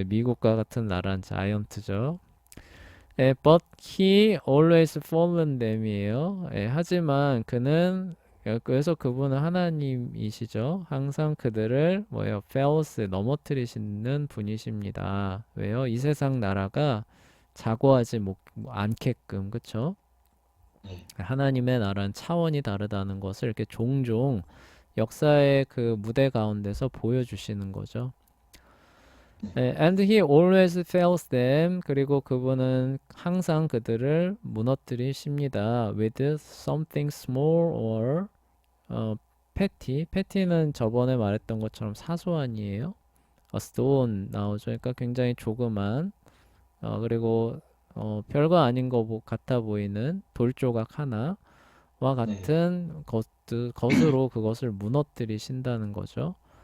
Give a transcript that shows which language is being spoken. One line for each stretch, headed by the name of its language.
Korean: 미국과 같은 나라는 자이언트죠.
English: but he always fallen them
Korean: 이에요. 하지만 그는 그래서 그분은 하나님이시죠. 항상 그들을 뭐예요?
English: fails
Korean: 넘어뜨리시는 분이십니다. 왜요? 이 세상 나라가 자고하지 않게끔, 그쵸? 네. 하나님의 나라는 차원이 다르다는 것을 이렇게 종종 역사의 그 무대 가운데서 보여주시는 거죠.
English: And he always fails them.
Korean: 그리고 그분은 항상 그들을 무너뜨리십니다.
English: With something small or petty.
Korean: petty는 저번에 말했던 것처럼 사소한이에요.
English: A stone
Korean: 나오죠. 그러니까 굉장히 조그만 그리고 별거 아닌 것 같아 보이는 돌조각 하나와 네. 같은 것으로 그것을 무너뜨리신다는 거죠.